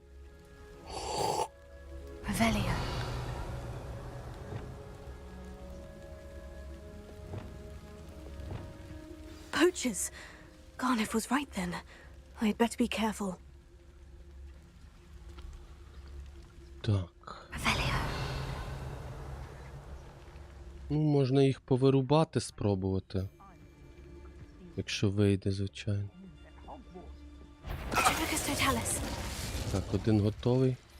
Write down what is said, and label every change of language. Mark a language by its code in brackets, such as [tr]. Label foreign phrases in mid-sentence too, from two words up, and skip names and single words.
[en] Revelio. Poachers! Garnuff was right then. I'd better be careful. [uk] Так. Revelio. Ну, можна їх повирубати, спробувати. Якщо вийде, звичайно. Так, один готовий.